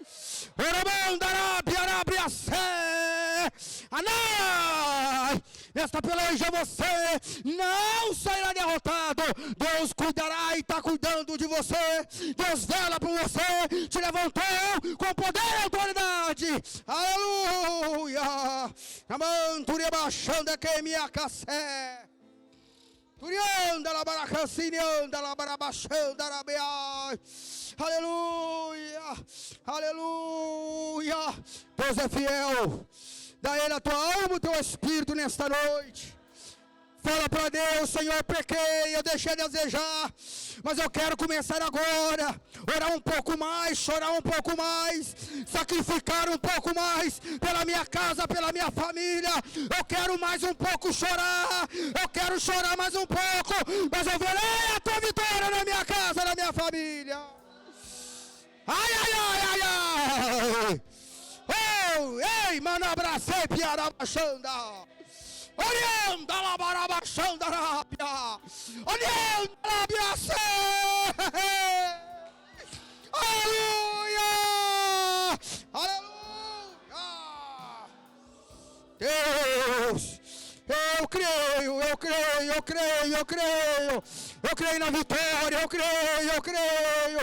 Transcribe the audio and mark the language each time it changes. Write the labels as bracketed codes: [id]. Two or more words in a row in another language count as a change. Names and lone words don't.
[pt] Nesta peleja você não sairá derrotado. Deus cuidará e está cuidando de você. Deus vela por você. Te levantou com poder e autoridade. Aleluia. Amanturi baixando que minha cassé. Turianda la baracacinianda la barabachanda la beai. Aleluia, aleluia. Deus é fiel. Dá ele a tua alma, o teu espírito nesta noite. Fala para Deus: Senhor, pequei, eu deixei de desejar, mas eu quero começar agora. Orar um pouco mais, chorar um pouco mais, sacrificar um pouco mais pela minha casa, pela minha família. Eu quero mais um pouco chorar, eu quero chorar mais um pouco, mas eu verei a tua vitória na minha casa, na minha família. Ai, ai, ai, ai, ai. Oh, ei, mano, abracei, piarabachanda. Orienta la barabachanda rápida. Orienta la biace. Aleluia. Aleluia. Deus, eu creio, eu creio, eu creio, eu creio. Eu creio na vitória, eu creio, eu creio.